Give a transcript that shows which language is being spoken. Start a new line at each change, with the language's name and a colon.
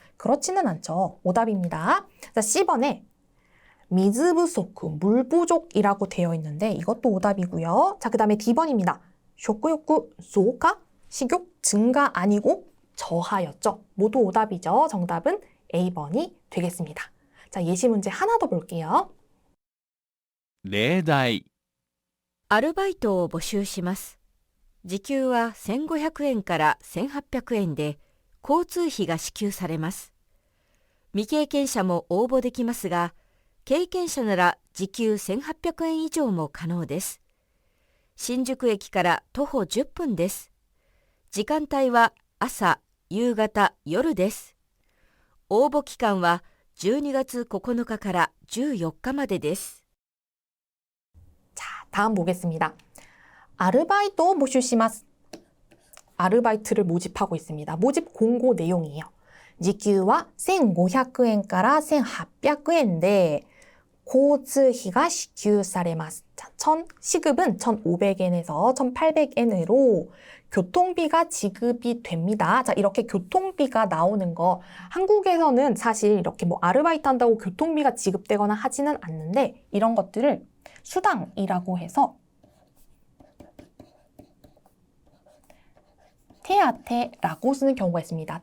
Korean: 그렇지는 않죠. 오답입니다. 자, C번에
Japanese: 미즈 부소크,
Korean: 물 부족이라고 되어 있는데 이것도 오답이고요. 자, 그 다음에 D번입니다. 쇼크욕구 소가 식욕 증가 아니고 저하였죠. 모두 오답이죠. 정답은 A번이 되겠습니다. 자, 예시 문제 하나 더 볼게요.
Japanese: 例題、アルバイトを募集します。時給は1500円から1800円で交通費が支給されます。未経験者も応募できますが、経験者なら時給1800円以上も可能です。新宿駅から徒歩10分です。時間帯は朝、夕方、夜です。応募期間は12月9日から14日までです。
Korean: 자, 다음 보겠습니다.
Japanese: 아르바이토 모슈시마스.
Korean: 아르바이트를 모집하고 있습니다. 모집 공고 내용이에요.
Japanese: 時給は1500円から1800円で 고츠히가 시kyū사레마스.
Korean: 자, 시급은 1,500엔에서 1,800엔으로 교통비가 지급이 됩니다. 자, 이렇게 교통비가 나오는 거 한국에서는 사실 이렇게 뭐 아르바이트 한다고 교통비가 지급되거나 하지는 않는데 이런 것들을 수당이라고 해서 테아테라고 쓰는 경우가 있습니다.